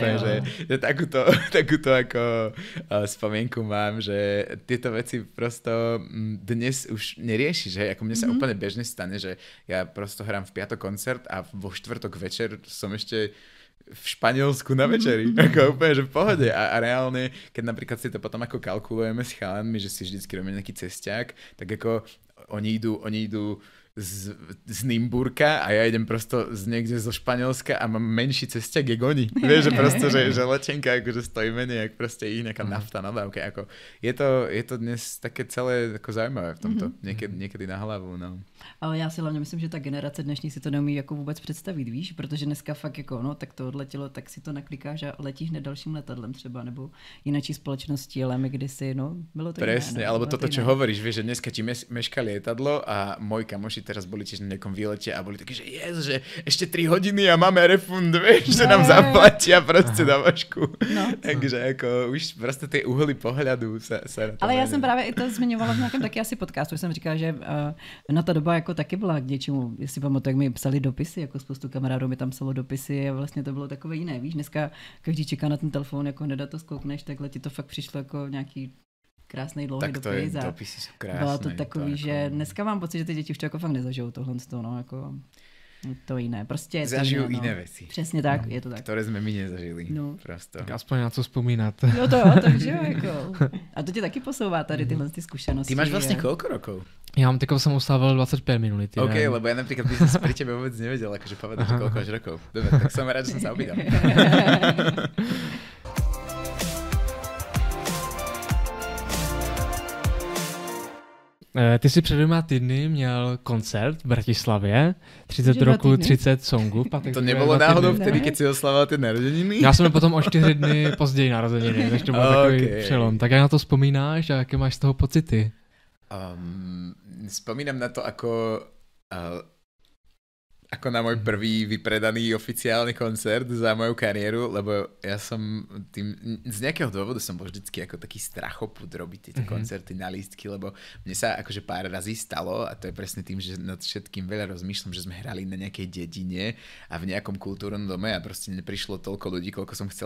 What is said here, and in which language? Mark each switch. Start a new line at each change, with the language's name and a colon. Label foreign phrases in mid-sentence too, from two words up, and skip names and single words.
Slovak: úplne, že takúto ako spomienku mám, že tieto veci prosto dnes už nerieši, že ako mne sa úplne bežne stane, že ja prosto hrám v piatok koncert a vo štvrtok večer som ešte v Španielsku na večeri, ako úplne, že v pohode a reálne, keď napríklad si to potom ako kalkulujeme s chalanmi, že si vždycky robíme nejaký cesťák, tak ako oni idú z Nymburka a ja idem prosto niekde zo Španielska a mám menší cesťak, jak oni. Vieš, že prosto, že letenka akože stojí menej, jak proste ich nejaká nafta na dávke. Ako, je to dnes také celé ako zaujímavé v tomto. Niekedy na hlavu, no.
Czech: Ale já si hlavně myslím, že ta generace dnešní si to neumí jako vůbec představit, víš, protože dneska fakt jako, no, tak to odletělo, tak si to naklikáš a letíš hned dalším letadlem třeba, nebo jináčí společnosti, ale my kdysi, no, bylo to
Slovak: presne,
Czech: jiné.
Slovak: Alebo toto, čo hovoríš, vieš, že dneska ti meška lietadlo a moji kamoši teraz boli tiež na nejakom výlete a boli takí, že že ešte 3 hodiny a máme refund, vieš, že nám zaplatia proste na vašku. No. Takže ako už proste tie uhly pohľadu sa
Czech: ale já jsem právě i to zmiňovala v nějakém taky asi podcastu, jsem říkala, že na ta doba jako taky byla k něčemu, jestli pamatuju, jak mi psali dopisy, jako spoustu kamarádů mi tam psalo dopisy a vlastně to bylo takové jiné, víš, dneska každý čeká na ten telefon, jako hned to zkoukneš, takhle ti to fakt přišlo jako nějaký krásný dlouhý dopis a dopisy jsou krásné, bylo to takový, že dneska mám pocit, že ty děti už to jako fakt nezažijou tohle, no, jako to jiné, prostě
Slovak: zažijú iné veci.
Czech: Přesně tak, je to tak.
Slovak: Ktoré sme my nezažili.
Czech: No.
Slovak: Prosto.
Czech: Tak aspoň na co vzpomínat. No to, takže jako. A to tě taky posouvá tady tyhle ty zkušenosti. Ty máš vlastně
Slovak: koľko rokov?
Czech: Já mám jsem uslávil 25 minulý týden.
Slovak: OK, lebo ja napríklad by som pri tebe vôbec nevedel, akože povedať, že koľko máš rokov. Dobre, tak som rád, že som sa obýdal.
Czech: Ty jsi před 2 týdny měl koncert v Bratislavě, 30 roků, 30 songů. To nebylo náhodou
Slovak: vtedy, keď si oslavoval
Czech: ty narozeniny? Já jsem potom o 4 dny později narozeniny, takže to byl takový přelom. Tak jak na to vzpomínáš a jaké máš z toho pocity?
Slovak: Spomínam na to ako na môj prvý vypredaný oficiálny koncert za moju kariéru, lebo ja som z nejakého dôvodu som bol vždycky ako taký strachopud robiť tieto koncerty na lístky, lebo mne sa akože pár razy stalo a to je presne tým, že nad všetkým veľa rozmýšľam, že sme hrali na nejakej dedine a v nejakom kultúrnom dome a proste neprišlo toľko ľudí, koľko som chcel.